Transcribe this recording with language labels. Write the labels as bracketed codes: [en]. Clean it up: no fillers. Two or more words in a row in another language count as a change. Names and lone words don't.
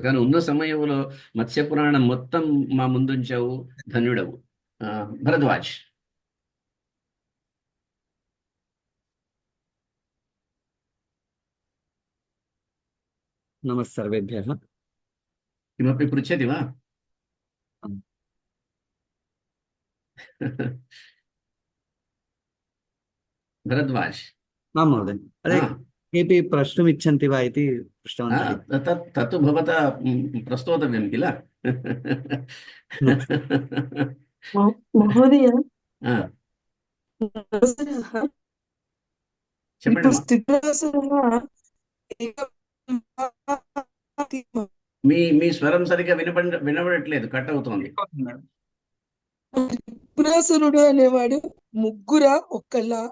[te] కానీ ఉన్న సమయంలో మత్స్య పురాణం మొత్తం మా ముందుంచావు, ధన్యుడవు. భరద్వాజ్. [sa] నమస్తే సర్వేభ్యః. కిమపి పృచ్చతి వా? भरद्वाज महोदय, अरे केपि प्रश्नमिच्छन्ति वा इति पृष्टवन्तः। तत्तु भवता प्रस्तोतव्यं किल? महोदय [te] మీ స్వరం సరిగా వినబడట్లేదు, కట్ అవుతోంది. త్రిపురాసురుడు అనేవాడు ముగ్గురా ఒక్కళ్ళ?